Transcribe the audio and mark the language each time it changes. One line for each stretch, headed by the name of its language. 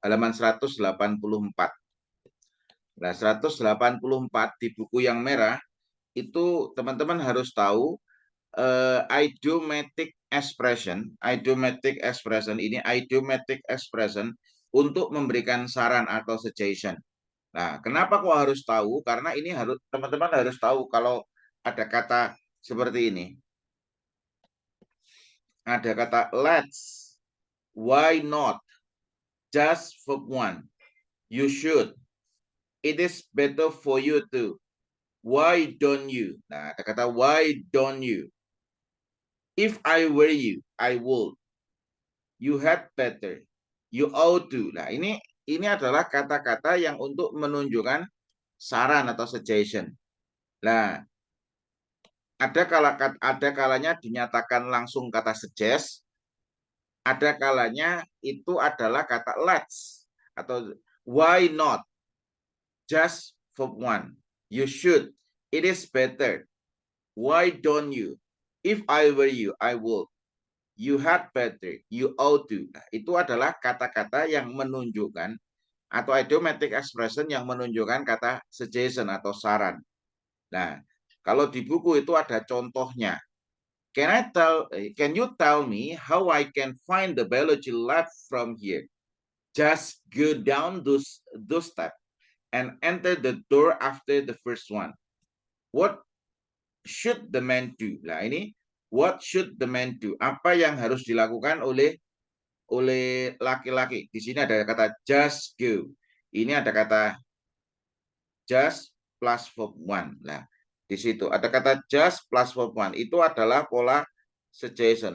Indonesian: Halaman 184. Nah, 184 di buku yang merah, itu teman-teman harus tahu idiomatic expression. Idiomatic expression ini idiomatic expression untuk memberikan saran atau suggestion. Nah, kenapa kok harus tahu? Karena ini teman-teman harus tahu kalau ada kata seperti ini. Ada kata
English: let's, why not, just for one, you should, it is better for you too, why don't you.
Indonesian: Nah, ada kata why don't you.
English: If I were you, I would. You had better. You ought to.
Indonesian: Nah, ini adalah kata-kata yang untuk menunjukkan saran atau suggestion. Nah, ada kalanya dinyatakan langsung kata suggest, ada kalanya itu adalah kata
English: let's atau why not, just for one, you should, it is better, why don't you, if I were you, I would, you had better, you ought to.
Indonesian: Nah, itu adalah kata-kata yang menunjukkan atau idiomatic expression yang menunjukkan kata suggestion atau saran. Nah, kalau di buku itu ada contohnya.
English: Can you tell me how I can find the biology lab from here? Just go down those steps and enter the door after the first one. What should the man do?
Indonesian: Nah, ini
English: what should the man do?
Indonesian: Apa yang harus dilakukan oleh laki-laki? Di sini ada kata just go. Ini ada kata
English: just plus verb one.
Indonesian: Nah, di situ ada kata
English: just plus verb one.
Indonesian: Itu adalah pola suggestion.